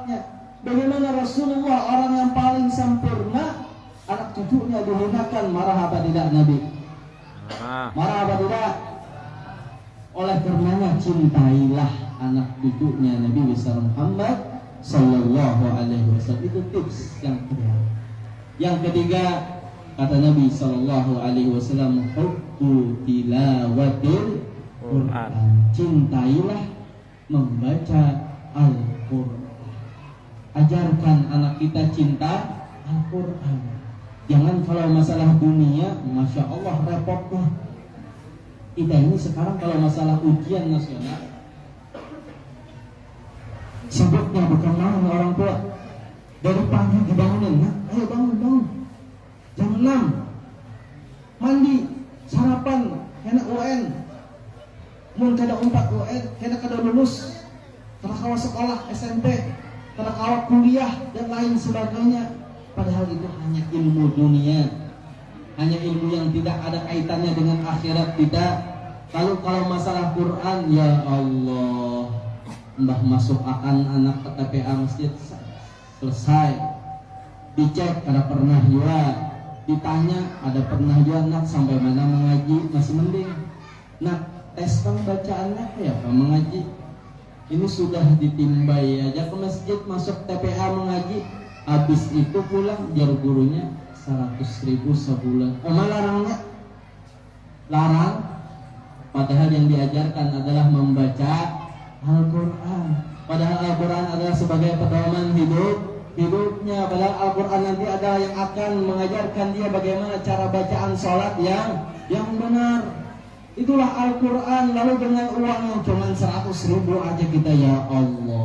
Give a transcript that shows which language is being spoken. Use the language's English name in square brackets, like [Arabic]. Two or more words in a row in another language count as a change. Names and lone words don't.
[Indonesian] Bagaimana Rasulullah, orang yang paling sempurna, anak cucunya dihinakan, marah apa tidak Nabi? Marah apa tidak? Oleh karenanya cintailah anak cucunya Nabi besar Muhammad [Arabic] sallallahu alaihi wasallam. [Indonesian] Itu tips yang kedua. Yang ketiga, kata Nabi [Arabic] sallallahu alaihi wasallam, hubbu tilawatil Quran. [Indonesian] Cintailah membaca Al-Quran. Ajarkan anak kita cinta Al-Quran. Jangan kalau masalah dunia, [Arabic] masya Allah [Indonesian] repotnya. Kita ini sekarang kalau masalah ujian nasional, sibuknya bukan main orang tua. Dari pagi dibangunin, nah, ayo bangun. Jam 6 mandi, sarapan, kena UN. [Banjar] Mun kada 4 UN, kena kada lulus. Kada kawa sekolah SMP, kada kawa kuliah dan lain sebagainya. [Indonesian] Padahal itu hanya ilmu dunia, hanya ilmu yang tidak ada kaitannya dengan akhirat tidak. Kalau masalah Quran, [Arabic] ya Allah, [Indonesian] mbah masuk akan anak ke TPA masjid selesai, dicek ada pernah juga, ditanya ada pernah juga, nak sampai mana mengaji, masih mending. Nak tes kan bacaannya ya apa mengaji, ini sudah ditimbai aja ke masjid, masuk TPA mengaji, habis itu pulang jar gurunya 100.000 sebulan. Larangnya larang, padahal yang diajarkan adalah membaca Al-Quran. Padahal Al-Quran adalah sebagai pedoman hidupnya. Padahal Al-Quran nanti ada yang akan mengajarkan dia bagaimana cara bacaan sholat yang benar. Itulah Al-Quran. Lalu dengan uang yang cuma 100.000 aja kita, [Arabic] ya Allah.